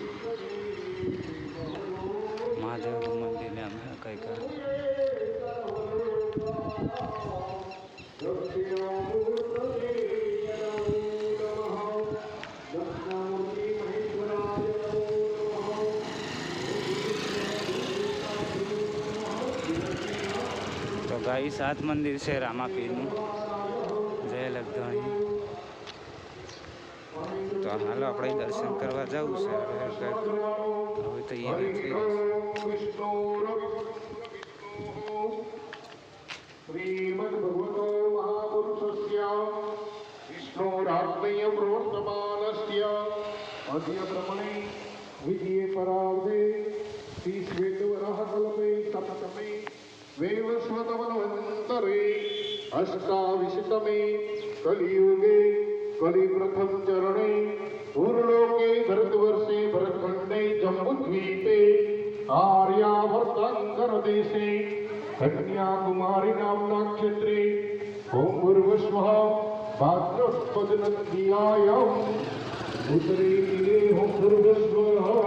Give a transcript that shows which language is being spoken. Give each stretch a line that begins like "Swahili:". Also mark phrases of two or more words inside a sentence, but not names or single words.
Gujarati: મહાદેવનું મંદિરને અમે કંઈક તો ગાઈસ આ જ મંદિર છે રામાપીરનું, જય લગધણી. તો હાલો આપણે દર્શન કરવા જવું છે. હવે તૈયારી થઈ રહી
Sanskrit: श्रीमद्भगवतो महापुरुषस्य विष्णोरात्मय प्रवर्तमानस्य अद्य ब्रह्मणे विजये परार्धे श्रीश्वेतवराहकल्पे सप्तमे वैवस्वतमन्वन्तरे अष्टाविशतमे कलियुगे कलिप्रथम चरणे पूर्णलोके भरतवर्षे भरतखण्डे जम्बूद्वीपे आर्यावर्ताङ्करदेशे कन्याकुमारी नामना क्षेत्रे ओम भूर्भुवस्वः भाद्रपदनद्यायाम् उत्तरे तीरे ओम भूर्भुवस्वः